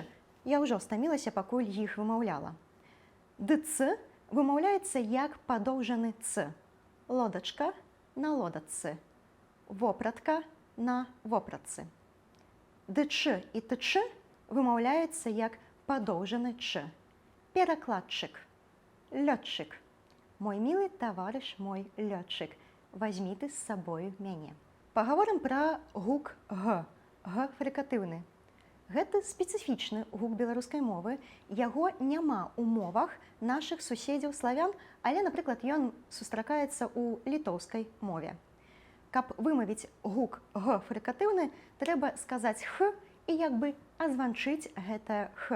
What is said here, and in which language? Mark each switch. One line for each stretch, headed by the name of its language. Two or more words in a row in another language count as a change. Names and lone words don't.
Belarusian: Я ўжо стамілася, пакуль іх вымаўляла. Дц вымаўляецца як падоўжаны ц. Лодачка на лодачцы. Вопратка на вопратцы. Дч і тч вымаўляецца як падоўжаны ч. Перакладчык. Лётчык.
Russian: Мой милый товарищ, мой лётчик, возьми ты
Belarusian: з сабою мяне. Пагаворым пра гук г, г-фрыкатыўны. Гэта спецыфічны гук беларускай мовы, яго няма ў мовах нашых суседзяў славян, але, напрыклад, ён сустракаецца ў літоўскай мове. Каб вымавіць гук г-фрыкатыўны, трэба сказаць х і як бы азванчыць гэтае х.